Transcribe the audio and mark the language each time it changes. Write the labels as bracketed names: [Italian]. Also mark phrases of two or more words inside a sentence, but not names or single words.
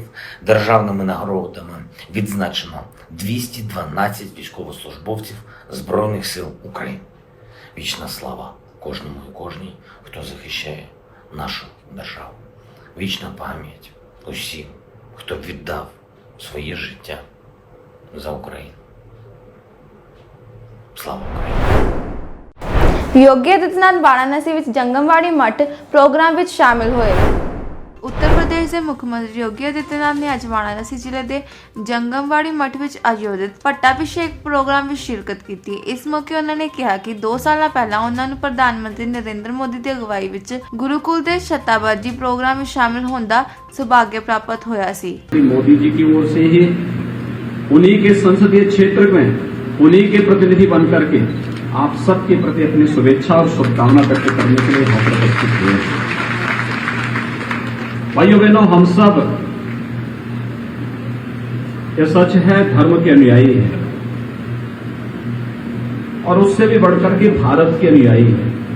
[Ukrainian] Державними нагородами відзначено 212 військовослужбовців Збройних сил України. Вічна слава кожному і кожній, хто захищає нашу державу. Вічна пам'ять усім, хто віддав своє життя за Україну. Слава Україні! [Punjabi] ਯੋਗੀ ਆਦਿੱਤਿਆਨਾਥ ਵਾਰਾਣਸੀ ਵਿੱਚ ਜੰਗਮਵਾੜੀ ਮੱਠ ਪ੍ਰੋਗਰਾਮ ਵਿੱਚ ਸ਼ਾਮਿਲ ਹੋਏ। ਉੱਤਰ ਪ੍ਰਦੇਸ਼ ਦੇ ਮੁੱਖ ਮੰਤਰੀ ਯੋਗੀ ਆਦਿੱਤਿਆਨਾਥ ਨੇ ਅੱਜ ਵਾਰਾਣਸੀ ਜ਼ਿਲ੍ਹੇ ਦੇ ਜੰਗਮਵਾੜੀ ਮੱਠ ਵਿੱਚ ਆਯੋਜਿਤ ਪੱਟਾਭਿਸ਼ੇਕ ਪ੍ਰੋਗਰਾਮ ਵਿੱਚ ਸ਼ਿਰਕਤ ਕੀਤੀ। ਇਸ ਮੌਕੇ ਉਹਨਾਂ ਨੇ ਕਿਹਾ ਕਿ 2 ਸਾਲਾਂ ਪਹਿਲਾਂ ਉਹਨਾਂ ਨੂੰ ਪ੍ਰਧਾਨ ਮੰਤਰੀ ਨਰਿੰਦਰ ਮੋਦੀ ਦੀ ਅਗਵਾਈ ਵਿੱਚ ਗੁਰੂਕੁਲ ਦੇ ਸ਼ਤਾਬਦੀ ਪ੍ਰੋਗਰਾਮ ਵਿੱਚ ਸ਼ਾਮਿਲ ਹੋਣ ਦਾ ਸੁਭਾग्य ਪ੍ਰਾਪਤ ਹੋਇਆ ਸੀ। [Hindi] मोदी जी की ओर से ही उन्हीं के संसदीय क्षेत्र में उन्हीं के प्रतिनिधि बन करके आप सबके प्रति अपनी शुभेच्छा और शुभकामना व्यक्त करने के लिए यहाँ पर उपस्थित हुए। भाइयों बहनों, हम सब ये सच है धर्म के अनुयायी हैं और उससे भी बढ़कर के भारत के अनुयायी हैं।